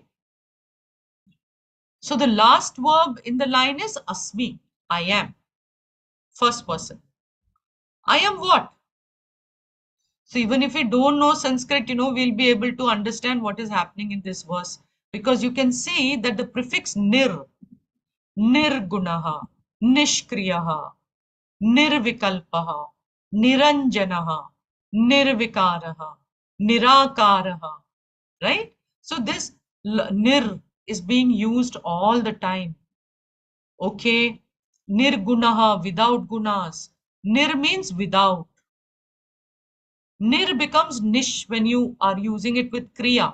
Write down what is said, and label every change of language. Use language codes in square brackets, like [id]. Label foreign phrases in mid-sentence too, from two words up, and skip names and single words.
[en] So the last verb in the line is Asmi. I am. First person. I am what? So even if we don't know Sanskrit, we'll be able to understand what is happening in this verse. Because you can see that the prefix nir, [sa] निर्गुणः निष्क्रियः निर्विकल्पः निरञ्जनः निर्विकारः निराकारः, [en] right? So this nir is being used all the time. Okay, nirgunaha, without gunas. Nir means without. Nir becomes nish when you are using it with kriya.